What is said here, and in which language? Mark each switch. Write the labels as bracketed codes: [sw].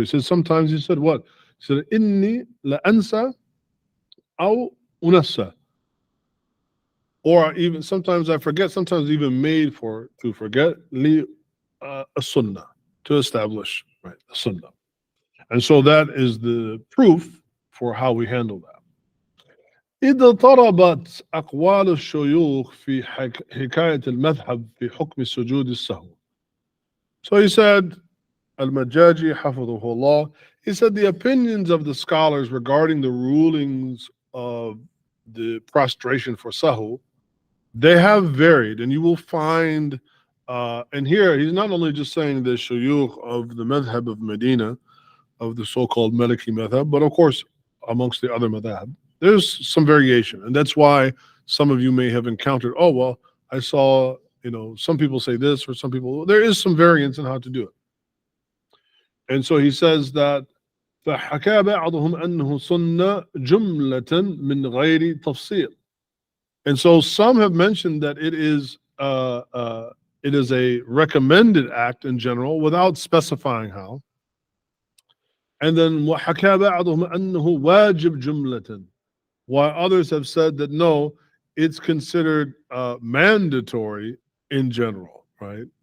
[en] He says sometimes he said what? He said, [ar] "Inni la ansa aw unassa." [en] Or even sometimes I forget, sometimes even made to forget, li a sunnah, to establish, right, a sunnah. And so that is the proof for how we handle that. [ar] إذا طربت أقوال الشيوخ في حكاية المذهب في حكم سجود السهو. [en] So he said, al-Majjājī hafidhahullah, he said the opinions of the scholars regarding the rulings of the prostration for sahw, They have varied, and you will find, and here he's not only just saying the shuyukh of the madhab of Medina, of the so-called Maliki madhab, but of course, amongst the other madhab, there's some variation. And that's why some of you may have encountered, oh, well, I saw, some people say this, or some people, there is some variance in how to do it. And so he says that, [ar] فحكى بعضهم أنه سنة جملة من غير تفصيل. [en] And so some have mentioned that it is a recommended act in general without specifying how. And then [ar] وحكى بعضهم أنه واجب جملة, [en] while others have said that no, it's considered mandatory in general, right?